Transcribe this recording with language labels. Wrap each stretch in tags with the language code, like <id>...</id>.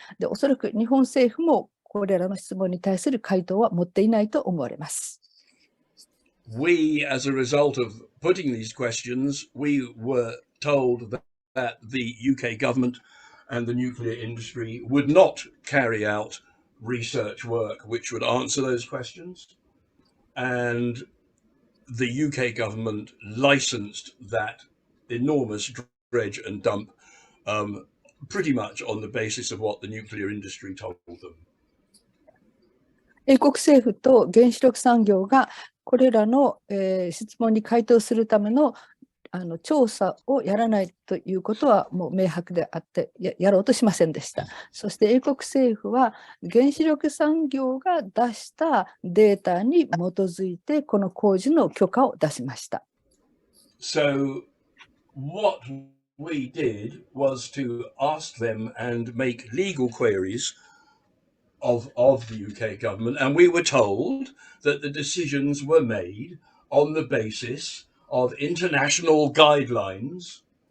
<ja>で、おそらく日本政府もこれらの質問に対する回答は持っていないと思われます。</ja> <en>We, as a result of putting these questions, we were told that the UK government and the nuclear industry would not carry out research work which would answer those questions. And the UK government licensed that enormous dredge and dump pretty much on the basis of what the nuclear industry told them.</en> <ja>英国政府と原子力産業がこれらの、質問に回答するための調査をやらないということはもう明白であって やろうとしませんでした。そして英国政府は原子力産業が出したデータに基づいてこの工事の許可を出しました。</ja> <en>So what we did was to ask them and make legal queries of the UK government, and we were told that the decisions were made on the basis of international guidelines</en>